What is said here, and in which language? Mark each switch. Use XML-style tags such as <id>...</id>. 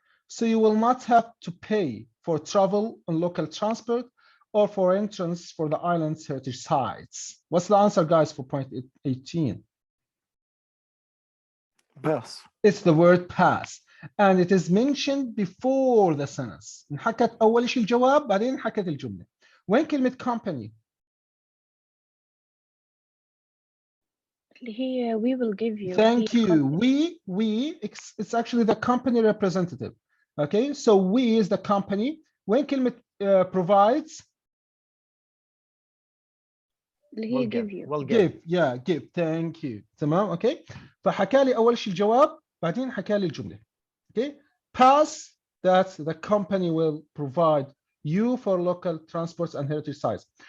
<en>So you will not have to pay for travel on local transport or for entrance for the island's heritage sites. What's the answer, guys, for point 18? Pass. It's the word pass. And it is mentioned before the sentence.</en> <ar>انحكت أول شيء الجواب بعدين حكت الجملة. وين كلمة company؟ اللي هي</ar> <en>we will give you. Thank you. It's actually the company representative. Okay, so we is the company. When</en> <ar>كلمة</ar> <en>provides,</en> <ar>اللي هي</ar> <en>give you. give. Thank you. تمام. Okay.</en> <ar>فحكى لي أول شيء الجواب بعدين حكى لي الجملة.</ar> <en>Okay. Pass, that the company will provide you for local transports and heritage sites.</en>